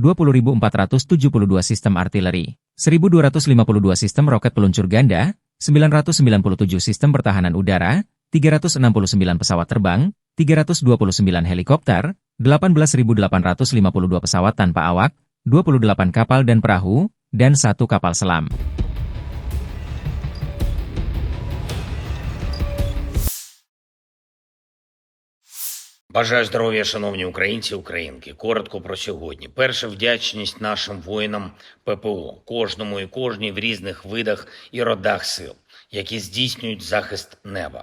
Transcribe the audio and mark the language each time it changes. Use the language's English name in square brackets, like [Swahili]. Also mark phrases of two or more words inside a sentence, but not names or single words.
[Indonesian] 20.472 sistem artileri, 1.252 sistem roket peluncur ganda, 997 sistem pertahanan udara, 369 pesawat terbang, 329 helikopter, 18.852 pesawat tanpa awak, 28 kapal dan perahu, dan 1 kapal selam. [Ukrainian] Бажаю здоров'я, шановні українці, українки. Коротко про сьогодні. Перше, вдячність нашим воїнам ППО, кожному і кожній в різних видах і родах сил, які здійснюють захист неба.